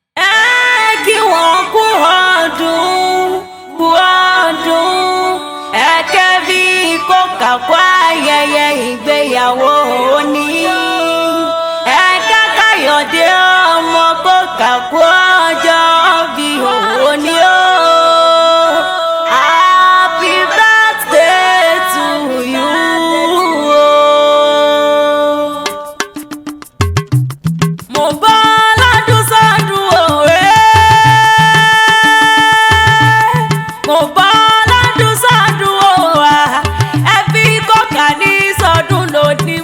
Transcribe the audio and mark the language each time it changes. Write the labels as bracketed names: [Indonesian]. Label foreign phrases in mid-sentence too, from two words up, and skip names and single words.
[Yoruba] Ẹ kí wọn kú ọdún, kú ọdún. Ẹ kẹ́ bí kò kà kú ayẹyẹ ìgbéyàwó òní. Ẹ ká Káyọ̀dé ọmọ kò kà kú ọjọ́ bí òní o. [English] Happy birthday to you o. [Yoruba] Mo bọ́ lọ́dún sọ́dún o, eh. Mo bọ́ lọ́dún sọ́dún o, ah. Ẹ fi kọ́kà ní sọ́dún lónìí.